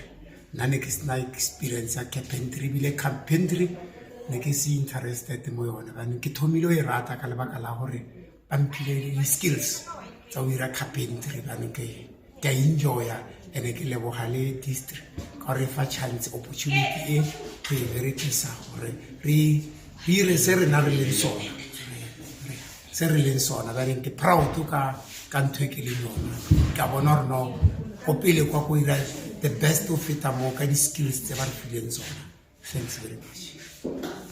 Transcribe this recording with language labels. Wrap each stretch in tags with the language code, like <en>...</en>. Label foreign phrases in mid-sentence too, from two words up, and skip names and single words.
<tn>Nna ne ke sena experience ya carpentry ebile carpentry ne ke se interested mo yona bane ke thomile e rata ka lebaka la gore ba mphile di-skills tsa go ira carpentry bane ke a enjoya ene ke leboga le district ka gore fa</tn> <en>chance opportunity</en> <tn>e go e berekisa gore re ire se re na re leng sona bane ke proud ka ntho e ke leng yona ka bona gore no go pele kwa go ira</tn> <en>the best of</en> <tn>feta mo ka di-skills tse ba re fileng tsona.</tn> <en>Thanks very much.</en>